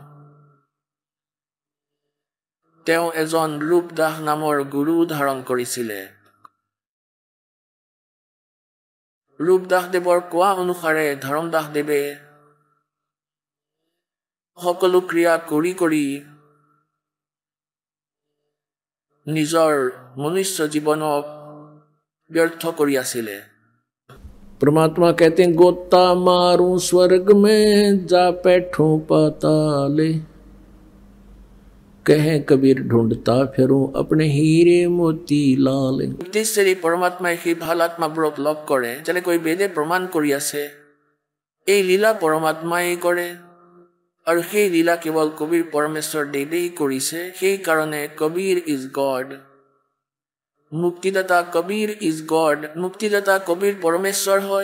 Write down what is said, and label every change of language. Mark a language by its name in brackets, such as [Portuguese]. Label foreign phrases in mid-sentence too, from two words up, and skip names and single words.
[Assamese] তেওঁ এজন ৰূপদাস নামৰ গুৰু ধাৰণ কৰিছিলে ৰূপদাস দেৱৰ কোৱা অনুসাৰে ধৰ্মদাস দেৱে সকলো ক্ৰিয়া কৰি নিজৰ মনুষ্য জীৱনক ব্যৰ্থ কৰি আছিলে [Hindi] परमात्मा कहते हैं गोता मारूं स्वर्ग में जा बैठूं पाताले कहे कबीर ढूंढता फिरूं अपने हीरे मोती लाले [Assamese] উদ্দেশ্যেৰে পৰমাত্মাই সেই ভাল আত্মাবোৰক লগ কৰে যেনেকৈ বেদে প্ৰমাণ কৰি আছে এই লীলা পৰমাত্মাই কৰে আৰু সেই লীলা কেৱল কবিৰ পৰমেশ্বৰ দেৱেই কৰিছে সেই কাৰণে কবিৰ [English] is God [Assamese] মুক্তিদাতা কবিৰ [English] is God [Assamese] মুক্তিদাতা কবিৰ পৰমেশ্বৰ হয়